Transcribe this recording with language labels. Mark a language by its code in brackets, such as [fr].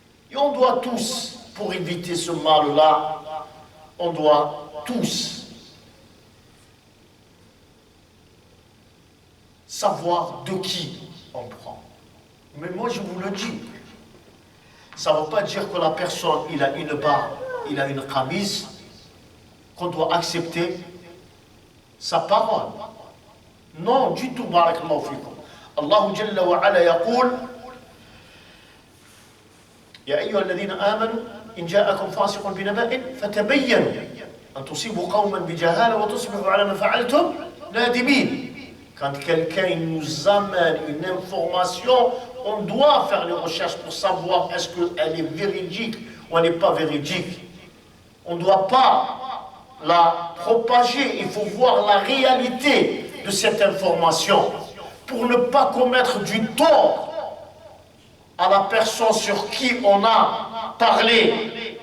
[fr] Et on doit tous, pour éviter ce mal-là, on doit tous savoir de qui on prend. Mais moi je vous le dis, ça ne veut pas dire que la personne, il a une barbe, il a une chemise, qu'on doit accepter sa parole. Non, du tout, [ar] barakallahu fikum. Allah Jalla wa ala yaqul يا أيها الذين آمنوا إن جاءكم فاسق بنبأ فتبينوا أن تصيبوا قوما بجهالة وتصبحوا على ما فعلتم نادمين. [fr] Quand quelqu'un nous amène une information, on doit faire les recherches pour savoir est-ce qu'elle est véridique ou elle n'est pas véridique. On ne doit pas la propager, il faut voir la réalité de cette information pour ne pas commettre du tort à la personne sur qui on a parlé.